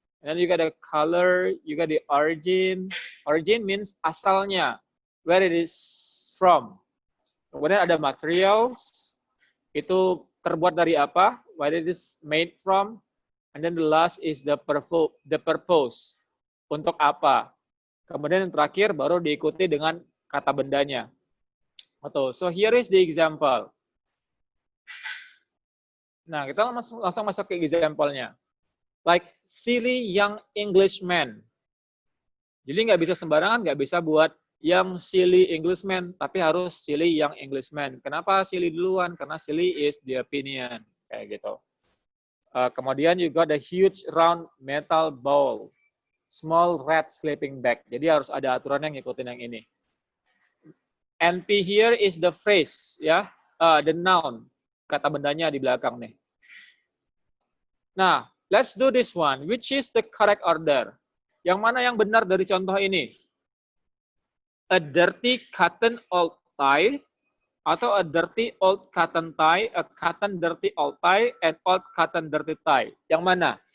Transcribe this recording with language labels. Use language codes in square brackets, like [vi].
[en] And then you got the color. You got the origin. Origin means asalnya, where it is from. [id] Kemudian ada materials. Itu terbuat dari apa? [en] What it is made from. And then the last is the purpose. [id] Untuk apa? Kemudian yang terakhir baru diikuti dengan kata bendanya. [en] So here is the example. [id] Nah, kita langsung masuk ke example-nya. [en] Like silly young Englishman. [id] Jadi nggak bisa sembarangan, nggak bisa buat [en] young silly Englishman, [id] tapi harus [en] silly young Englishman. [id] Kenapa silly duluan? [en] Karena silly is the opinion. [id] Kayak gitu. Kemudian [en] you got a huge round metal ball. Small red sleeping bag. [id] Jadi harus ada aturan yang ngikutin yang ini. [en] NP here is the phrase, ya, the noun. [id] Kata bendanya di belakang nih. Nah, [en] let's do this one. Which is the correct order? [id] Yang mana yang benar dari contoh ini? [en] A dirty cotton old tie, atau a dirty old cotton tie, a cotton dirty old tie, and old cotton dirty tie. [id] Yang mana?